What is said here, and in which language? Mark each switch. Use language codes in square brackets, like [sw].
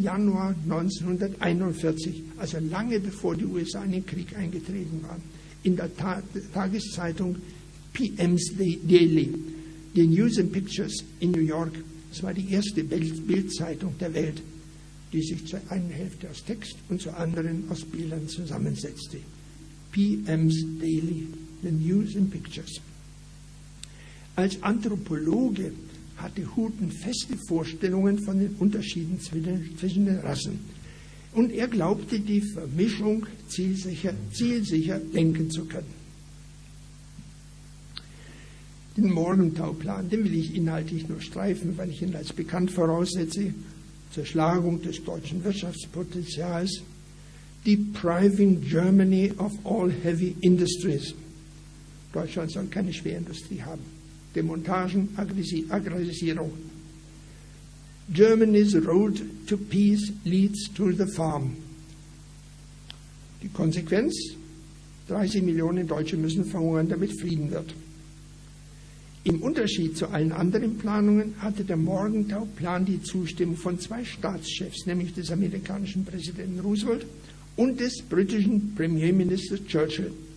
[de] Januar 1941, also lange bevor die USA in den Krieg eingetreten waren, in der Tageszeitung PM's Daily, die News and Pictures in New York. Das war die erste Bildzeitung der Welt, die sich zur einen Hälfte aus Text und zur anderen aus Bildern zusammensetzte. [en] PM's Daily, the News and Pictures. [de] Als Anthropologe hatte Hooton feste Vorstellungen von den Unterschieden zwischen den Rassen. Und er glaubte, die Vermischung zielsicher lenken zu können. Den Morgentauplan, den will ich inhaltlich nur streifen, weil ich ihn als bekannt voraussetze. Zerschlagung des deutschen Wirtschaftspotenzials. [en] Depriving Germany of all heavy industries. [de] Deutschland soll keine Schwerindustrie haben. Demontagen, Aggressierung. [en] Germany's road to peace leads to the farm. [de] Die Konsequenz? 30 Millionen Deutsche müssen verhungern, damit Frieden wird. Im Unterschied zu allen anderen Planungen hatte der Morgenthau-Plan die Zustimmung von zwei Staatschefs, nämlich des amerikanischen Präsidenten Roosevelt und des britischen Premierministers Churchill.